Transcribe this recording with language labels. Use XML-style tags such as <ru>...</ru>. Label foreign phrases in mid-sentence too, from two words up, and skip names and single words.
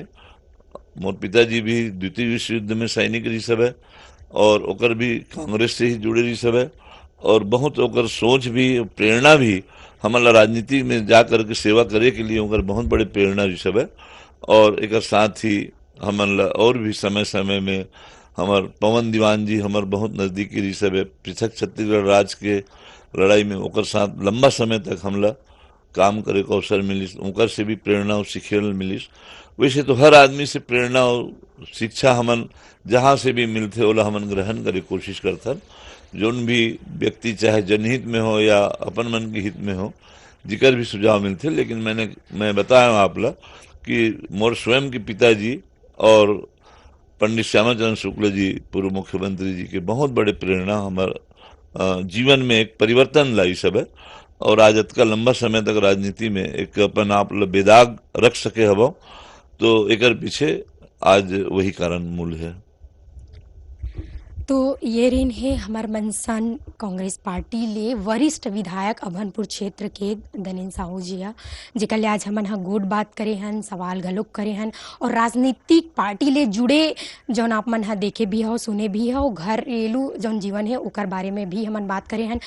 <hne>मोर पिताजी भी द्वितीय विश्व युद्ध में सैनिक रही सब है और ओकर भी कांग्रेस से ही जुड़े रही सब है, और बहुत ओकर सोच भी प्रेरणा भी हमारा राजनीति में जा करके सेवा करे के लिए ओकर बहुत बड़े प्रेरणा रही सब है। और एक साथ ही हमन और भी समय समय में हमार पवन दीवान जी हमार बहुत नजदीकी रही सब है। पृथक छत्तीसगढ़ राज्य के लड़ाई में ओकर साथ लंबा समय तक हमला काम करे को अवसर मिलिस, ओकर से भी प्रेरणा और सीखेल मिलिस। वैसे तो हर आदमी से प्रेरणा और शिक्षा हमन जहाँ से भी मिलते ओला हमन ग्रहण करे कोशिश करथन। जोन भी व्यक्ति चाहे जनहित में हो या अपन मन के हित में हो, जिकर भी सुझाव मिलते, लेकिन मैं बताया आप ला कि मोर स्वयं के पिताजी और पंडित श्यामाचरण शुक्ला जी पूर्व मुख्यमंत्री जी के बहुत बड़े प्रेरणा हमारे जीवन में एक परिवर्तन लाई सब है। और आज का लंबा समय तक राजनीति में एक अपन आप बेदाग रख सके हवा, तो एकर पीछे आज वही कारण मूल है। तो ये रेन है हमार मनसान कांग्रेस पार्टी ले वरिष्ठ विधायक अभनपुर क्षेत्र के दनेन साहू जी हा, जेकर ले आज हमन हा गोट बात करे हन, सवाल घलोक करे हन, और राजनीतिक पार्टी ले जुड़े जौन आप मन हा देखे भी हो, सुने भी हो, घरेलू जौन जीवन है ओकर बारे में भी हमन बात करे हन।</hne>